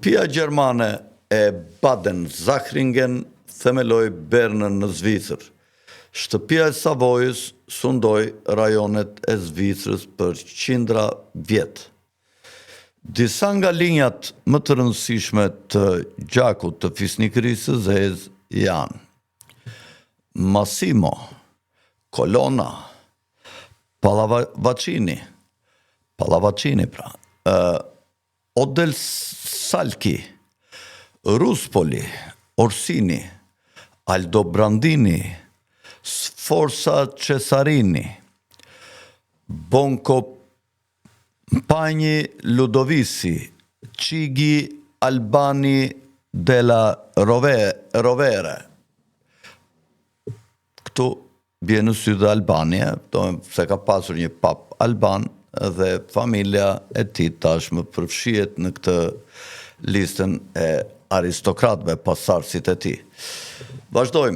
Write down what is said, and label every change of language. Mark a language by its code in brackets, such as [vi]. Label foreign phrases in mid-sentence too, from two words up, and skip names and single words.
[sq] Shtëpia gjermane e Baden-Zachringen themeloi Bernën në Zvicër. Shtëpia e Savojës sundoi rajonet e Zvicrës për qindra vjet. Disa nga linjat më të rëndësishme të gjakut të fisnikërisë së zezë janë Massimo, Colonna, Pallavicini, Odelsalchi, Ruspoli, Orsini, Aldobrandini, Sforza Cesarini, Boncompagni Ludovici, Chigi Albani della Rovere. Këtu bje në sy dhe Albania, se ka pasur një pap Alban dhe familja e tij tashmë përfshihet në këtë listën e aristokratëve pasardhësit e tij. Vazhdojmë.